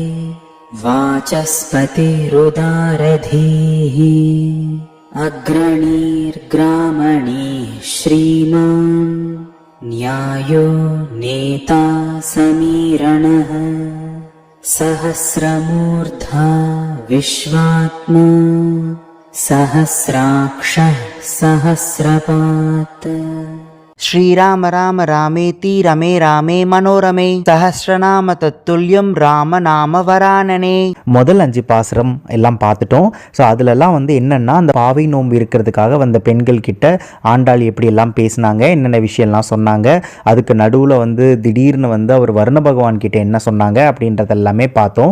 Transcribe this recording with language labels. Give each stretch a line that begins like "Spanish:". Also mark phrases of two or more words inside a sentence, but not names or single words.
Sanskrit: वाचस्पतिरुदारधीः, अग्रणीर्ग्रामणीः श्रीमान्, न्यायो नेता समीरणः, सहस्रमूर्धा विश्वात्मा, सहस्राक्षः सहस्रपात्. श्रीराम राम रामेति रमे रामे मनोरमे, सहस्रनाम तत्तुल्यं राम नाम वरानने.
Tamil: முதல் 5 பாசுரம் எல்லாம் பார்த்துட்டோம். ஸோ அதுலலாம் என்னென்னா அந்த பாவை நோன்பு இருக்கிறதுக்காக வந்த பெண்கள் கிட்ட ஆண்டாள் எப்படி எல்லாம் பேசினாங்க, என்னென்ன விஷயம்லாம் சொன்னாங்க, அதுக்கு நடுவில் திடீர்னு அவர் வருண பகவான் கிட்ட என்ன சொன்னாங்க அப்படின்றதெல்லாமே பார்த்தோம்.